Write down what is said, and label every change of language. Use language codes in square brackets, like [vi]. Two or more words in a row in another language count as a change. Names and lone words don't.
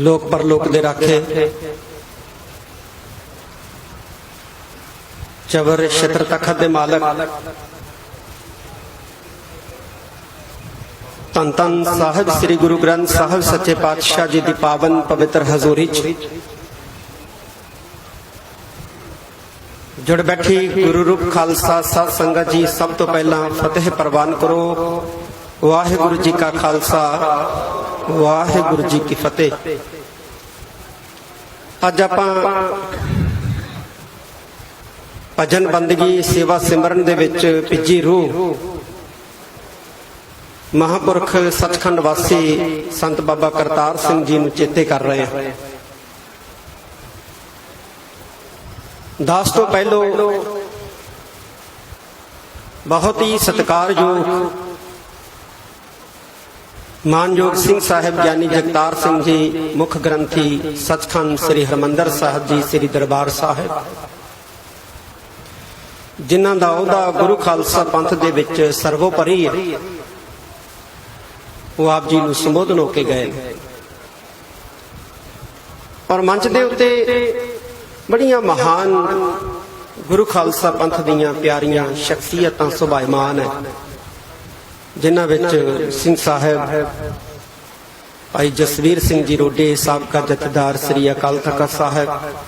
[pa] ਲੋਕ ਪਰਲੋਕ ਦੇ ਰਾਖੇ ਚਵਰ ਛਤਰ ਤਖਤ ਦੇ ਮਾਲਕ ਧੰਨ ਧੰਨ ਸਾਹਿਬ ਸ੍ਰੀ ਗੁਰੂ ਗ੍ਰੰਥ ਸਾਹਿਬ ਸੱਚੇ ਪਾਤਸ਼ਾਹ ਜੀ ਕੀ ਪਾਵਨ ਪਵਿੱਤਰ ਹਜ਼ੂਰੀ ਜੁੜ ਬੈਠੀ ਗੁਰੂ ਰੂਪ ਖਾਲਸਾ ਸਾਧ ਸੰਗਤ ਜੀ, ਸਭ ਤੋ ਪਹਿਲਾ ਫਤਿਹ ਪ੍ਰਵਾਨ ਕਰੋ। ਵਾਹਿਗੁਰੂ ਜੀ ਕਾ ਖਾਲਸਾ, ਵਾਹਿਗੁਰੂ ਜੀ ਕੀ ਫਤਿਹ। ਅੱਜ ਆਪਾਂ ਭਜਨ ਬੰਦਗੀ ਸੇਵਾ ਸਿਮਰਨ ਦੇ ਵਿਚ ਭਿੱਜੀ ਰੂਹ ਮਹਾਂਪੁਰਖ ਸੱਚਖੰਡ ਵਾਸੀ ਸੰਤ ਬਾਬਾ ਕਰਤਾਰ ਸਿੰਘ ਜੀ ਨੂੰ ਚੇਤੇ ਕਰ ਰਹੇ ਹੈਂ। ਦਾਸ ਤੋ ਪਹਿਲੋ ਬਹੁਤ ਹੀ ਸਤਿਕਾਰਯੋਗ ਮਾਨਯੋਗ ਸਿੰਘ ਸਾਹਿਬ ਗਿਆਨੀ ਜਗਤਾਰ ਸਿੰਘ ਜੀ ਮੁੱਖ ਗ੍ਰੰਥੀ ਸੱਚਖੰਡ ਸ੍ਰੀ ਹਰਿਮੰਦਰ ਸਾਹਿਬ ਜੀ ਸ੍ਰੀ ਦਰਬਾਰ ਸਾਹਿਬ, ਜਿਨ੍ਹਾਂ ਦਾ ਓਹਦਾ ਗੁਰੂ ਖਾਲਸਾ ਪੰਥ ਦੇ ਵਿਚ ਸਰਵੋਪਰਿ ਹੈ, ਵੋ ਆਪ ਜੀ ਨੂੰ ਸੰਬੋਧਨ ਹੋਕੇ ਗਏ ਔਰ ਮੰਚ ਦੇ ਉੱਤੇ ਬੜੀਆਂ ਮਹਾਨ ਗੁਰੂ ਖਾਲਸਾ ਪੰਥ ਦੀਆਂ ਪਿਆਰੀਆਂ ਸ਼ਖਸੀਅਤਾਂ ਸੁਭਾਇਮਾਨ ਹੈ, ਜਿਨ੍ਹਾਂ ਵਿਚ ਸਿੰਘ ਸਾਹਿਬ ਭਾਈ ਜਸਵੀਰ ਸਿੰਘ ਜੀ ਰੋਡੇ ਸਾਬਕਾ ਜਥੇਦਾਰ ਸ੍ਰੀ ਅਕਾਲ ਤਖ਼ਤ ਸਾਹਿਬ,